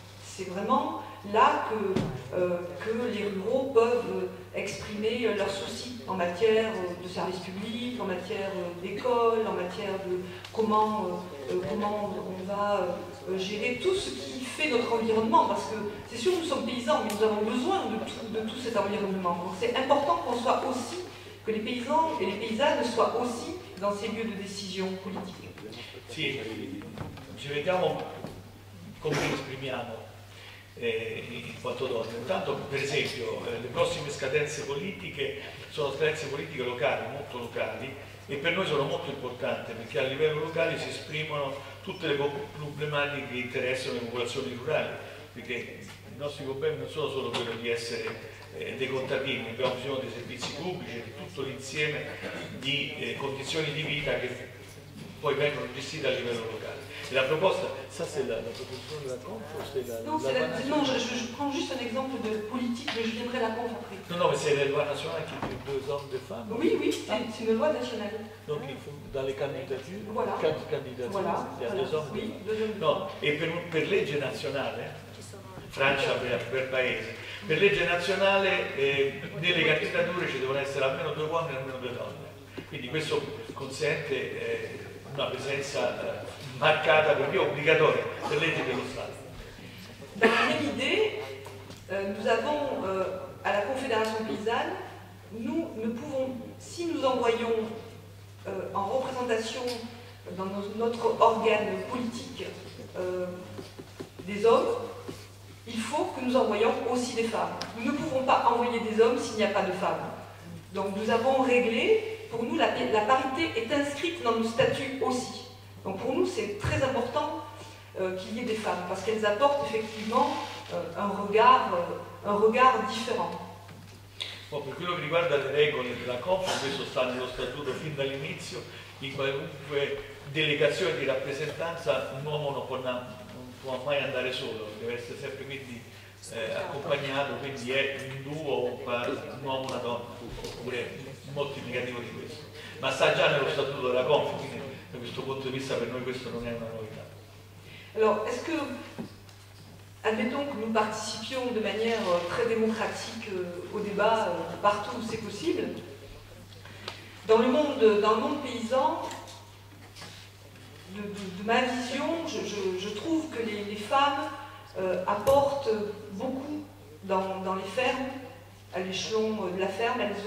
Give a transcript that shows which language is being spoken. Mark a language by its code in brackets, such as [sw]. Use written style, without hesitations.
[fr] C'est vraiment là que les ruraux peuvent exprimer leurs soucis en matière de services publics, en matière d'école, en matière de comment on va gérer tout ce qui fait notre environnement, parce que c'est sûr, nous sommes paysans, mais nous avons besoin de tout cet environnement. Donc c'est important qu'on soit aussi, que les paysans et les paysannes soient aussi dans ces lieux de décision politique. [it] Sì, ci vediamo come ci esprimiamo in quanto donne. Intanto, per esempio, le prossime scadenze politiche sono scadenze politiche locali, molto locali, e per noi sono molto importanti perché a livello locale si esprimono tutte le problematiche che interessano le popolazioni rurali, perché i nostri problemi non sono solo quello di essere dei contadini, abbiamo bisogno dei servizi pubblici, di tutto l'insieme di condizioni di vita che poi vengono gestite a livello locale. [fr] Et la [it] proposta, [fr] ça c'est la proposition de la conf ou c'est la... Non, je prends juste un exemple de politique, mais je viendrai la conf après. Non, mais c'est la loi nationale qui dit 2 hommes, 2 femmes. Oui, c'est une loi nationale. Donc il faut, dans les candidatures, voilà. 4 candidatures, voilà. il y a 2 hommes. Oui, 2 hommes. [it] No, e per legge nazionale, Francia per paese, per legge nazionale nelle candidature ci devono essere almeno 2 uomini e almeno 2 donne. Quindi questo consente una presenza marcata, perché obligatoria, per legge dello Stato. [fr] Dans la même idée, nous avons à la Confédération paysanne, nous ne pouvons, si nous envoyons en représentation dans notre organe politique des hommes, il faut que nous envoyions aussi des femmes. Nous ne pouvons pas envoyer des hommes s'il n'y a pas de femmes. Donc nous avons réglé, pour nous la parité est inscrite dans nos statuts aussi. Donc pour nous c'est très important qu'il y ait des femmes, parce qu'elles apportent effectivement un regard différent. [it] Per quello che riguarda le regole della CONF, questo sta nello statuto fin dall'inizio, in qualunque delegazione di rappresentanza un uomo non può mai andare solo, deve essere sempre quindi accompagnato, quindi è un duo, un uomo e una donna, oppure un moltiplicativo di questo. Ma sta già nello statuto della CONF, quindi da questo punto di vista per noi questo non è una novità. [fr] Alors, est-ce que, admettons que nous participions de manière très démocratique au débat partout où c'est possible, dans le monde paysan, de ma vision, je trouve que les femmes apportent beaucoup dans les fermes, à l'échelon de la ferme.